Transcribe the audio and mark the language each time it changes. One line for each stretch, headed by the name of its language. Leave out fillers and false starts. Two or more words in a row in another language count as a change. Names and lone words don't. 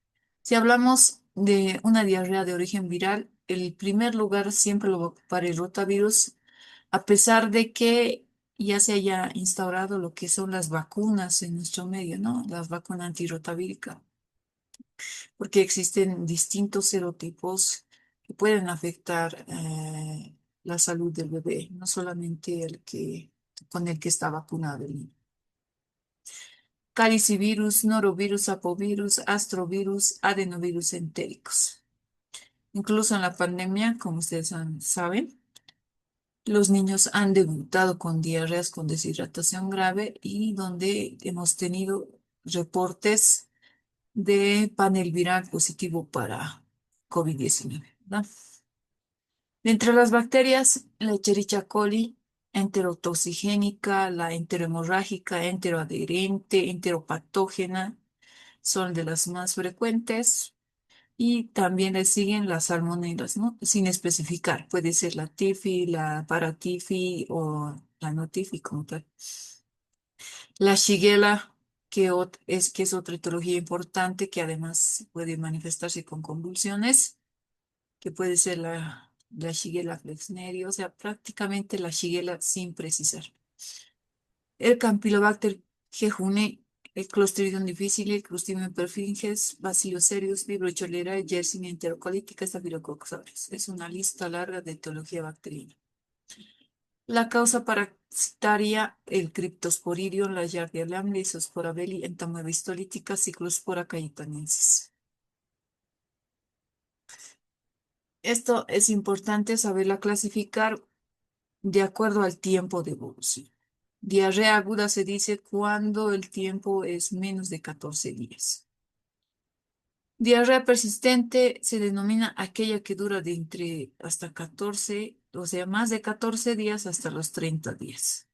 Spanish: Si hablamos de una diarrea de origen viral, el primer lugar siempre lo va a ocupar el rotavirus, a pesar de que ya se haya instaurado lo que son las vacunas en nuestro medio, ¿no? Las vacunas antirrotavíricas, porque existen distintos serotipos que pueden afectar la salud del bebé, no solamente con el que está vacunado el niño. Calicivirus, norovirus, apovirus, astrovirus, adenovirus entéricos. Incluso en la pandemia, como saben, los niños han debutado con diarreas con deshidratación grave y donde hemos tenido reportes de panel viral positivo para COVID-19, ¿verdad? Entre las bacterias, la Escherichia coli, enterotoxigénica, la enterohemorrágica, enteroadherente, enteropatógena, son de las más frecuentes. Y también le siguen las salmonelas, ¿no? Sin especificar. Puede ser la tifi, la paratifi o la no tifi como tal. La shigella, que es otra etiología importante que además puede manifestarse con convulsiones, que puede ser la Shigella flexneri, o sea, prácticamente la Shigella sin precisar. El Campylobacter jejuni, el Clostridium difficile, el Clostridium perfringens, Bacillus cereus, Vibrio cholerae, Yersinia enterocolítica, Staphylococcus aureus. Es una lista larga de etiología bacteriana. La causa parasitaria, el Cryptosporidium, la Giardia lambda, Isospora belli, Entamoeba histolítica, Cyclospora cayetanensis. Esto es importante saberla clasificar de acuerdo al tiempo de evolución. Diarrea aguda se dice cuando el tiempo es menos de 14 días. Diarrea persistente se denomina aquella que dura de entre hasta 14, o sea, más de 14 días hasta los 30 días.